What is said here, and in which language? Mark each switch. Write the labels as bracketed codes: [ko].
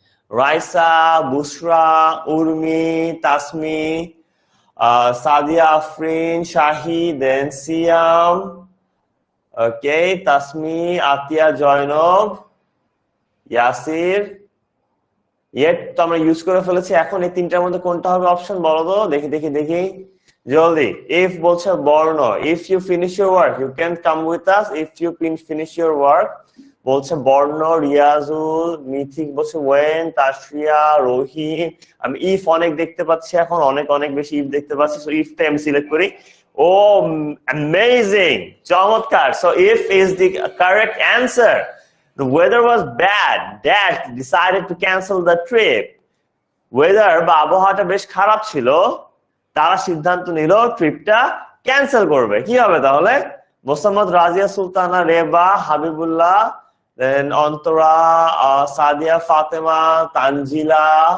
[bn] রাইসা, বুশরা, উর্মি, তাসমি, সাদিয়া আফরিন, শাহি, দেন সিয়াম, ওকে, তাসমি, আতিয়া, Zainab, Yasir. yet তো আমরা use করে ফেলেছি। এখন এই তিনটার মধ্যে কোনটা হবে অপশন বলো তো? দেখি জলদি। [en] if [bn] বলছে বর্ণ, [en] if you finish your work you can come with us, if you finish your work বলছে বর্ণ। [bn] রিয়াজুল, মিথিক বলছে when, তাশরিয়া, রহিম। আমি if অনেক দেখতে পাচ্ছি, এখন অনেক বেশি if দেখতে পাচ্ছি, সো if টা আমি সিলেক্ট করি। ও অ্যামেজিং, চমৎকার। [en] So if is the correct answer. The weather was bad dash decided to cancel the trip. [bn] Weather বা আবহাওয়াটা বেশ খারাপ ছিল, তারা সিদ্ধান্ত নিল ট্রিপটা ক্যান্সেল করবে। কি হবে তাহলে? মোসাম্মদ, রাজিয়া, সুলতানা, রেবা, হাবিবুল্লাহ, দেন অন্তরা, সাদিয়া, ফাতেমা, তানজিলা।